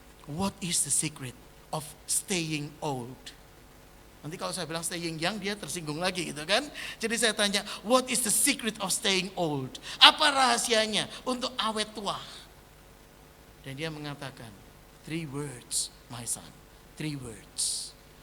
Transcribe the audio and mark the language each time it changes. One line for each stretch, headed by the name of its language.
English: "What is the secret of staying old?"
Indonesian: Nanti kalau saya bilang staying young, dia tersinggung lagi gitu kan. Jadi saya tanya,
English: "What is the secret of staying old?"
Indonesian: Apa rahasianya untuk awet tua? Dan dia mengatakan,
English: 3 words my son, 3 words.